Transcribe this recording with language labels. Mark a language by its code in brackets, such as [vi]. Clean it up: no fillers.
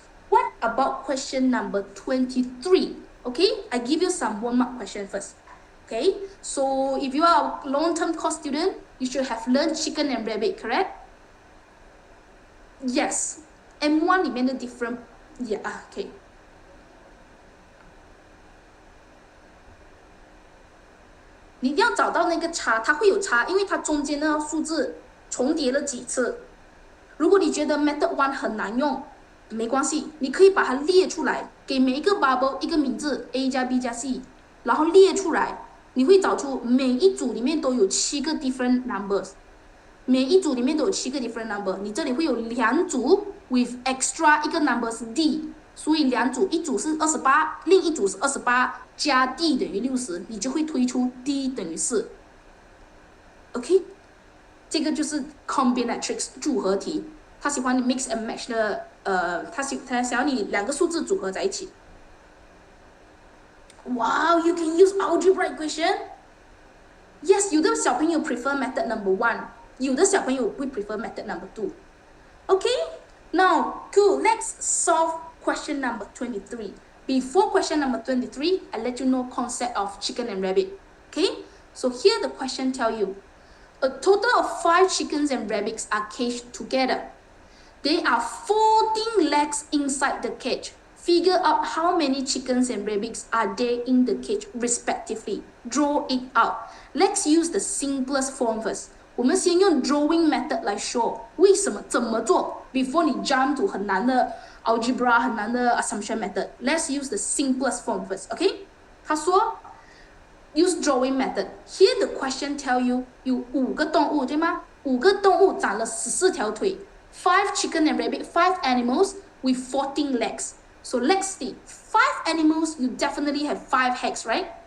[en] What about question number 23? Okay, I give you some warm-up question first. Okay, so if you are a long-term course student, you should have learned chicken and rabbit, correct? Yes, M1 [zh] 里面的 [en] different, yeah, okay. [zh] 你一定要找到那个差，它会有差，因为它中间的数字重叠了几次。如果你觉得 method 1很难用，没关系，你可以把它列出来，给每一个 bubble 一个名字 A 加 B 加 C， 然后列出来，你会找出每一组里面都有7个 different numbers。每一组里面都有7个 different number， 你这里会有2组 with extra 一个 number 是 D， 所以2组，一组是28，另一组是28加 D 等于60，你就会推出 D 等于4。 OK， 这个就是 combinatorics 组合题，他喜欢你 [en] mix and match [zh] 的，他想要你2个数字组合在一起。 [en] Wow, you can use algebra equation. Yes, [zh] 有的小朋友 [en] prefer method number 1。 [zh] 有的小朋友会 prefer method number 2. [en] Okay, now cool. Let's solve question number 23. Before question number 23, I let you know concept of chicken and rabbit. Okay, so here the question tell you a total of 5 chickens and rabbits are caged together. There are 14 legs inside the cage. Figure out how many chickens and rabbits are there in the cage respectively. Draw it out. Let's use the simplest form first. [zh] 我们先用 drawing method 来说，为什么怎么做 before 你 [en] jump to [zh] 很难的 algebra 很难的 assumption method. [en] Let's use the simplest form first, okay? [zh] 他说 [en] use drawing method. [zh] Here the question tell you 有5个动物，对吗？5个动物长了14条腿， [en] 5 chicken and rabbit, 5 animals with 14 legs. So let's see, 5 animals, you definitely have 5 heads, right?